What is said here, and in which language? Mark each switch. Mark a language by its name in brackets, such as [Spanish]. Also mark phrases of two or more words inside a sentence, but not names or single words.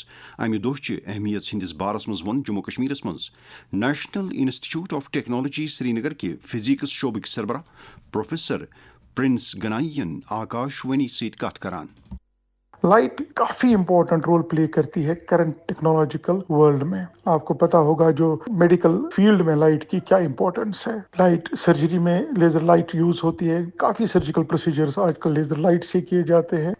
[Kashmiri] امہِ دۄہچہِ اہمیت ہٕنٛدِس بارس منٛز ووٚن جموں کشمیرس منٛز نیشنل انسٹیٹیوٹ آف ٹیکنالوجی سری نگر کہِ فزیکس شعبٕکۍ سربراہ پروفیسر پرنس گنائی آکاشوانی سۭتۍ کتھ کران. [Urdu] لائٹ کافی [English] important role play [Urdu] کرتی ہے [English] current technological world [Urdu] میں. آپ کو پتا ہوگا جو [English] medical field [Urdu] میں لائٹ کی کیا امپورٹنس ہے. لائٹ سرجری میں [English] laser light use [Urdu] ہوتی ہے, کافی [English] surgical procedures [Urdu] آج کل [English] laser light [Urdu] سے کیے جاتے ہیں.